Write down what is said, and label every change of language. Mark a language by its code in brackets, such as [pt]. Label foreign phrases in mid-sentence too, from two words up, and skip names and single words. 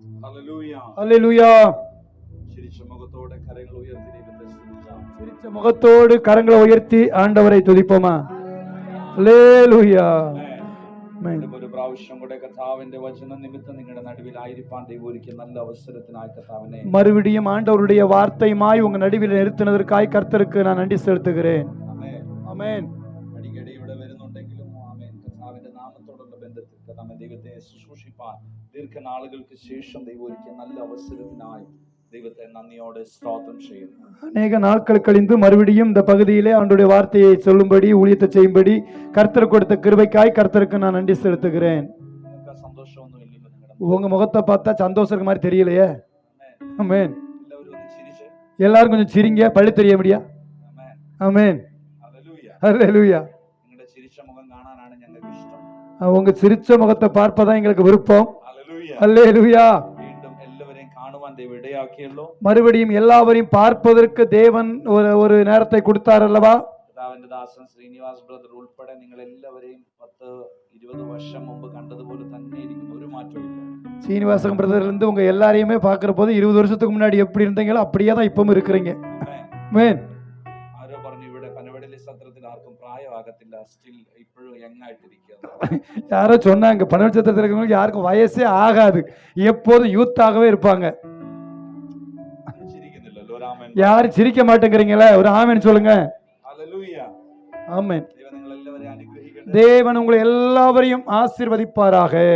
[ta] அல்லேலூயா. சிரிச்ச முகத்தோடு கரங்களை உயர்த்தி ஆண்டவரை துதிப்போமா? அல்லேலூயா. [ml] ഒരു പ്രാവശ്യം കൂടെ കർത്താവിന്റെ വചന നിമിത്തം നിങ്ങളുടെ നടുവിലായിരിക്കാൻ ദൈവം ഒരുക്കിയ നല്ല അവസരത്തിനായി കർത്താവിനെ [ta] மறுபடியும் ஆண்டவருடைய வார்த்தையுமாய் உங்க நடுவில் நிறுத்தினதற்காய் கர்த்தருக்கு நான் நன்றி செலுத்துகிறேன். ஆமென். [ml] അടിക്കടി ഇവിടെ വരുന്നുണ്ടെങ്കിലും ആമേൻ കർത്താവിന്റെ നാമത്തോടുള്ള ബന്ധത്തിൽ നമ്മെ ദൈവത്തെ ശുശ്രൂഷിപ്പാൻ ദീർഘനാളുകൾക്ക് ശേഷം ദൈവം ഒരുക്കിയ നല്ല അവസരത്തിനായി ദൈവത്തെ നന്ദിയോടെ സ്തോത്രം ചെയ്യുന്നു. [ta] அநேக நாட்கள் கழிந்து மறுபடியும் இந்த பகுதியிலே அவருடைய வார்த்தையை சொல்லும்படி ஊழியத்தை செய்யும்படி கர்த்தர் கொடுத்த கிருபைக்காய் கர்த்தருக்கு நான் நன்றி செலுத்துகிறேன். உங்க முகத்தை பார்த்தா சந்தோஷம் இருக்க மாதிரி தெரியலையே. ஆமென். எல்லாரும் கொஞ்சம் சிரிங்க, பள்ளி தெரிய முடியா? ஆமென். அல்லேலூயா. [ml] നിങ്ങളുടെ ചിരിച്ച മുഖം കാണാനാണ് ഞങ്ങൾക്ക് ഇഷ്ടം. [ta] உங்க சிரிச்ச முகத்தை பார்ப்பதா எங்களுக்கு விருப்பம். அல்லேலூயா. மறுபடியும் எல்லாவரையும் பார்ப்பதற்கு தேவன் ஒரு நேரத்தை கொடுத்தார் அல்லவா? [ml] കർത്താവിന്റെ ദാസൻ ശ്രീനിവാസ് ബ്രദർ ഉൾപ്പെടെ നിങ്ങൾ എല്ലാവരെയും 10-20 വർഷം മുമ്പ് കണ്ടതുപോലെ തന്നെ ഇരിക്കുന്നു, ഒരു മാറ്റവും ഇല്ല. [ta] சீனிவாசன் பிரதர்ல இருந்து உங்க எல்லாரையுமே பார்க்கிற போது 20 வருஷத்துக்கு முன்னாடி எப்படி இருந்தீங்களோ அப்படியே தான் இப்பவும் இருக்கிறீங்க. ஆமென். [ml] ആരോ പറഞ്ഞു ഇവിടെ പനവടലി സത്രത്തിൽ ആർക്കും പ്രായമാകത്തില്ല, സ്റ്റിൽ ഇപ്പോഴും യങ് ആയിട്ടിരിക്കുക. [ta] யாரோ சொன்னாங்க பனவடலி சத்திரத்தில் இருக்கிறவங்களுக்கு யாருக்கும் வயசே ஆகாது, எப்போதும் யூத்தாகவே இருப்பாங்க. யாரும் சிரிக்க மாட்டேங்கிறீங்களே, ஒரு ஆமென் சொல்லுங்க. ஆமென். தேவன் உங்களை எல்லாவரையும் ஆசீர்வதிப்பாராக.